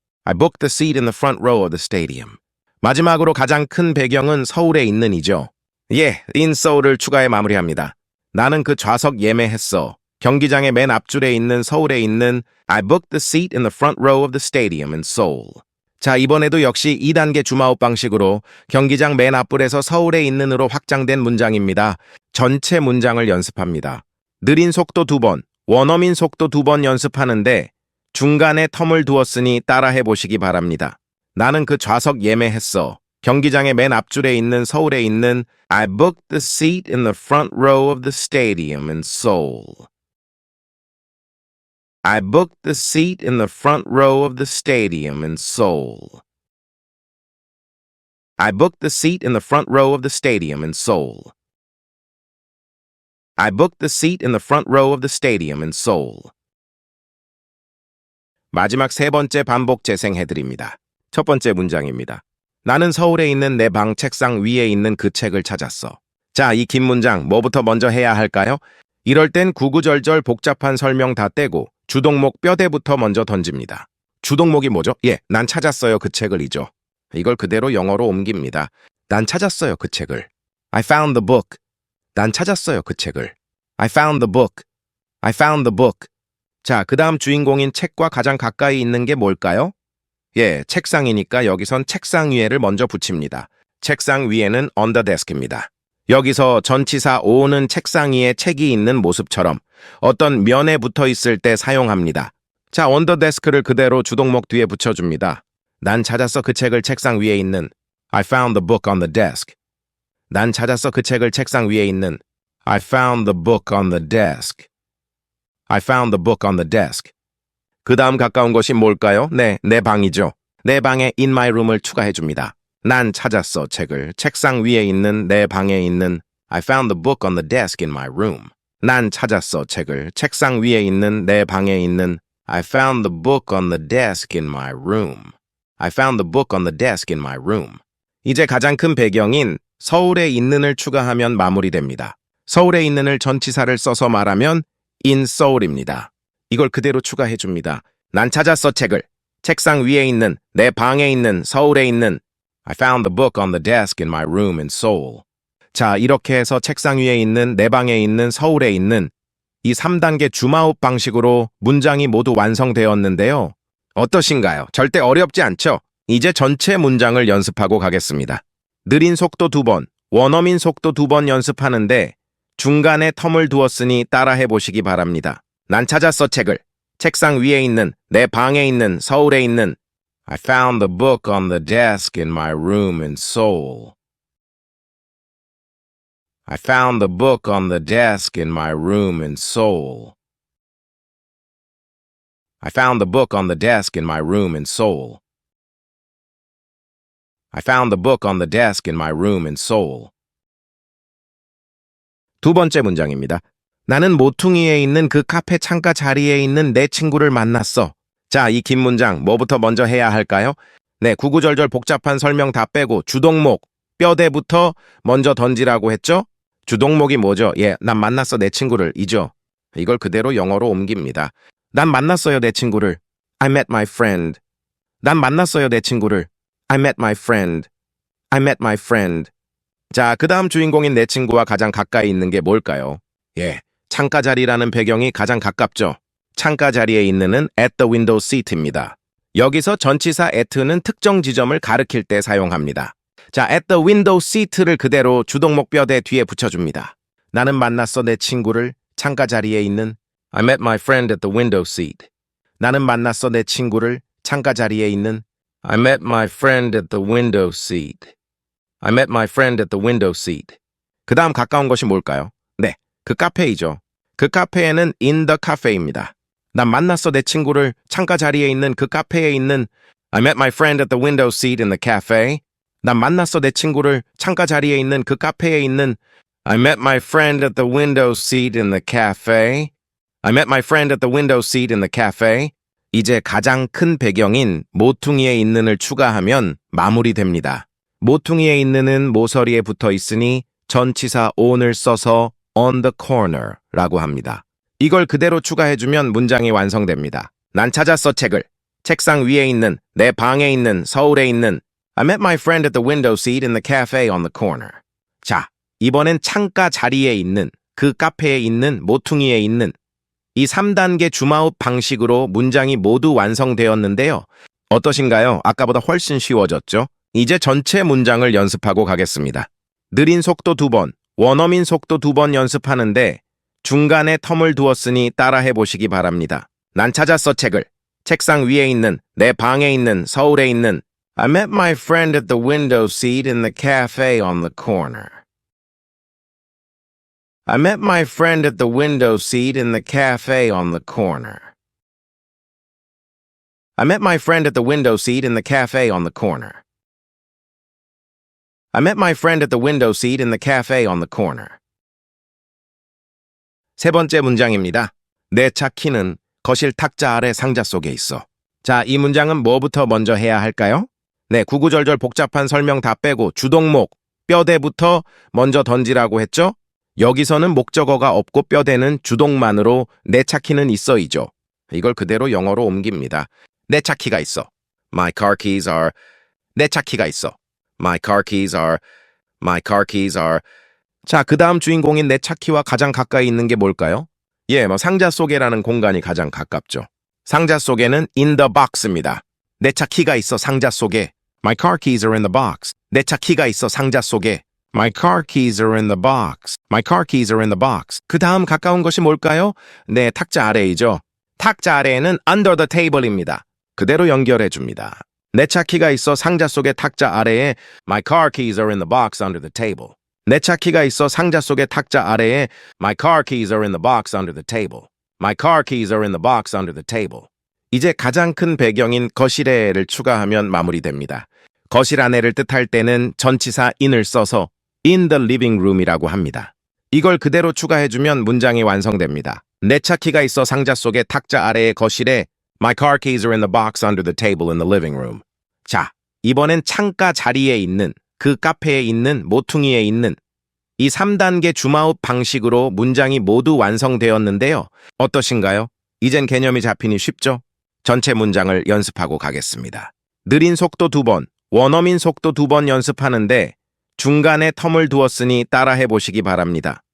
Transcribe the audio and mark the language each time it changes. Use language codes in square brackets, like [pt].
[en] I booked the seat in the front row of the stadium. [ko] 마지막으로 가장 큰 배경은 서울에 있는이죠. 예, in Seoul을 추가해 마무리합니다. 나는 그 좌석 예매했어. 경기장의 맨 앞줄에 있는 서울에 있는 [en] I booked the seat in the front row of the stadium in Seoul. [ko] 자, 이번에도 역시 2단계 줌아웃 방식으로 경기장 맨 앞불에서 서울에 있는으로 확장된 문장입니다. 전체 문장을 연습합니다. 느린 속도 2번, 원어민 속도 2번 연습하는데 중간에 텀을 두었으니 따라해 보시기 바랍니다. 나는 그 좌석 예매했어. 경기장의 맨 앞줄에 있는 서울에 있는 [en] I booked the seat in the front row of the stadium in Seoul. I booked the seat in the front row of the stadium in Seoul. I booked the seat in the front row of the stadium in Seoul. I booked the seat in the front row of the stadium in Seoul. [ko] 마지막 3번째 반복 재생해드립니다. 첫 번째 문장입니다. 나는 서울에 있는 내 방 책상 위에 있는 그 책을 찾았어. 자, 이 긴 문장 뭐부터 먼저 해야 할까요? 이럴 땐 구구절절 복잡한 설명 다 떼고 주동목 뼈대부터 먼저 던집니다. 주동목이 뭐죠? 예, 난 찾았어요 그 책을이죠. 이걸 그대로 영어로 옮깁니다. 난 찾았어요 그 책을. [en] I found the book. 난 찾았어요 그 책을. I found the book. I found the book. [ko] 자, 그 다음 주인공인 책과 가장 가까이 있는 게 뭘까요? 예, 책상이니까 여기선 책상 위에를 먼저 붙입니다. 책상 위에는 on the desk입니다. 여기서 전치사 on은 책상 위에 책이 있는 모습처럼 어떤 면에 붙어 있을 때 사용합니다. 자, on the desk를 그대로 주동목 뒤에 붙여줍니다. 난 찾았어 그 책을 책상 위에 있는 [en] I found the book on the desk. [ko] 난 찾았어 그 책을 책상 위에 있는 [en] I found the book on the desk. I found the book on the desk. [ko] 그 다음 가까운 것이 뭘까요? 네, 내 방이죠. 내 방에 in my room을 추가해줍니다. 난 찾았어 책을 책상 위에 있는 내 방에 있는 [en] I found the book on the desk in my room. [ko] 난 찾았어 책을 책상 위에 있는 내 방에 있는 [en] I found the book on the desk in my room. I found the book on the desk in my room. [ko] 이제 가장 큰 배경인 서울에 있는을 추가하면 마무리됩니다. 서울에 있는을 전치사를 써서 말하면 in Seoul입니다. 이걸 그대로 추가해줍니다. 난 찾았어 책을 책상 위에 있는 내 방에 있는 서울에 있는 [en] I found the book on the desk in my room in Seoul. [ko] 자, 이렇게 해서 책상 위에 있는 내 방에 있는 서울에 있는 이 3단계 줌아웃 방식으로 문장이 모두 완성되었는데요. 어떠신가요? 절대 어렵지 않죠? 이제 전체 문장을 연습하고 가겠습니다. 느린 속도 2번, 원어민 속도 2번 연습하는데 중간에 텀을 두었으니 따라해 보시기 바랍니다. 난 찾았어 책을. 책상 위에 있는, 내 방에 있는, 서울에 있는 [en] I found the book on the desk in my room in Seoul. I found the book on the desk in my room in Seoul. I found the book on the desk in my room in Seoul. I found the book on the desk in my room in Seoul. [ko] 두 번째 문장입니다. 나는 모퉁이에 있는 그 카페 창가 자리에 있는 내 친구를 만났어. 자, 이 긴 문장 뭐부터 먼저 해야 할까요? 네, 구구절절 복잡한 설명 다 빼고 주동목, 뼈대부터 먼저 던지라고 했죠? 주동목이 뭐죠? 예, 난 만났어 내 친구를 이죠. 이걸 그대로 영어로 옮깁니다. 난 만났어요 내 친구를. [en] I met my friend. [ko] 난 만났어요 내 친구를. [en] I met my friend. I met my friend. [ko] 자, 그 다음 주인공인 내 친구와 가장 가까이 있는 게 뭘까요? 예, 창가 자리라는 배경이 가장 가깝죠. 창가 자리에 있는은 at the window seat입니다. 여기서 전치사 at는 특정 지점을 가리킬 때 사용합니다. 자, at the window seat를 그대로 주동목 뼈대 뒤에 붙여줍니다. 나는 만났어 내 친구를 창가 자리에 있는 [en] I met my friend at the window seat. [ko] 나는 만났어 내 친구를 창가 자리에 있는 [en] I met my friend at the window seat. I met my friend at the window seat. [ko] 그 다음 가까운 것이 뭘까요? 네, 그 카페이죠. 그 카페에는 in the cafe입니다. 난 만났어 내 친구를 창가 자리에 있는 그 카페에 있는 [en] I met my friend at the window seat in the cafe. [ko] 난 만났어 내 친구를 창가 자리에 있는 그 카페에 있는 [en] I met my friend at the window seat in the cafe. I met my friend at the window seat in the cafe. [ko] 이제 가장 큰 배경인 모퉁이에 있는을 추가하면 마무리됩니다. 모퉁이에 있는은 모서리에 붙어 있으니 전치사 on을 써서 on the corner 라고 합니다. 이걸 그대로 추가해주면 문장이 완성됩니다. 난 찾았어 책을. 책상 위에 있는, 내 방에 있는, 서울에 있는 [en] I met my friend at the window seat in the cafe on the corner. [ko] 자, 이번엔 창가 자리에 있는, 그 카페에 있는, 모퉁이에 있는 이 3단계 줌아웃 방식으로 문장이 모두 완성되었는데요. 어떠신가요? 아까보다 훨씬 쉬워졌죠? 이제 전체 문장을 연습하고 가겠습니다. 느린 속도 2번, 원어민 속도 2번 연습하는데 중간에 텀을 두었으니 따라해 보시기 바랍니다. 난 찾았어 책을. 책상 위에 있는, 내 방에 있는, 서울에 있는 [en] I met my friend at the window seat in the cafe on the corner. I met my friend at the window seat in the cafe on the corner. I met my friend at the window seat in the cafe on the corner. I met my friend at the window seat in the cafe on the corner. [ko] 세 번째 문장입니다. 내 차 키는 거실 탁자 아래 상자 속에 있어. 자, 이 문장은 뭐부터 먼저 해야 할까요? 네, 구구절절 복잡한 설명 다 빼고 주동목, 뼈대부터 먼저 던지라고 했죠? 여기서는 목적어가 없고 뼈대는 주동만으로 내 차 키는 있어이죠. 이걸 그대로 영어로 옮깁니다. 내 차 키가 있어. [en] My car keys are. 내 차 키가 있어. My car keys are. My car keys are. [ko] 자, 그 다음 주인공인 내 차 키와 가장 가까이 있는 게 뭘까요? 예, 상자 속에라는 공간이 가장 가깝죠. 상자 속에는 in the box입니다. 내 차 키가 있어 상자 속에. [en] My car keys are in the box. [ko] 내 차 키가 있어 상자 속에. [en] My car keys are in the box. My car keys are in the box. [ko] 그 다음 가까운 것이 뭘까요? 네, 탁자 아래이죠. 탁자 아래에는 under the table입니다. 그대로 연결해 줍니다. 내 차 키가 있어 상자 속의 탁자 아래에 [en] My car keys are in the box under the table. [ko] 내 차 키가 있어 상자 속의 탁자 아래에 [en] My car keys are in the box under the table. My car keys are in the box under the table. [ko] 이제 가장 큰 배경인 거실에를 추가하면 마무리됩니다. 거실 안에를 뜻할 때는 전치사 in을 써서 in the living room이라고 합니다. 이걸 그대로 추가해주면 문장이 완성됩니다. 내 차 키가 있어 상자 속의 탁자 아래의 거실에 [en] My car keys are in the box under the table in the living room. [ko] 자, 이번엔 창가 자리에 있는, 그 카페에 있는, 모퉁이에 있는 이 3단계 줌아웃 방식으로 문장이 모두 완성되었는데요. 어떠신가요? 이젠 개념이 잡히니 쉽죠? 전체 문장을 연습하고 가겠습니다. 느린 속도 2번, 원어민 속도 2번 연습하는데 중간에 텀을 두었으니 따라해 보시기 바랍니다.